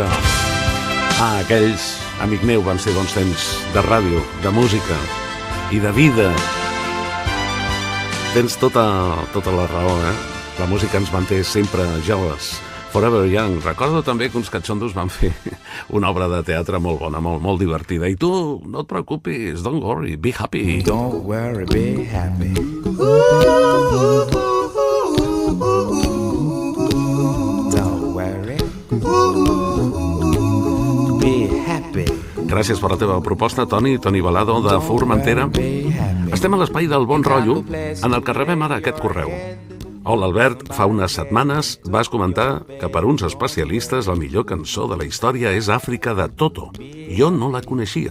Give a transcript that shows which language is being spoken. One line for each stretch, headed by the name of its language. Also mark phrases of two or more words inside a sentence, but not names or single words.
Catalan: Aquells, amic meu, van ser bons temps de ràdio, de música i de vida. Tens tota la raó, La música ens manté sempre joves. Forever Young. Recordo també que uns catxondos van fer una obra de teatre molt bona, molt divertida. I tu, no et preocupis,
English: don't worry, be happy. Don't worry, be happy. Don't worry, be happy.
Catalan: Gràcies per la teva proposta, Toni Balado, de Formentera. Estem a l'espai del bon rotllo, en el que rebem ara aquest correu. Hola, Albert. Fa unes setmanes vas comentar que per uns especialistes la millor cançó de la història és Àfrica de Toto. Jo no la coneixia.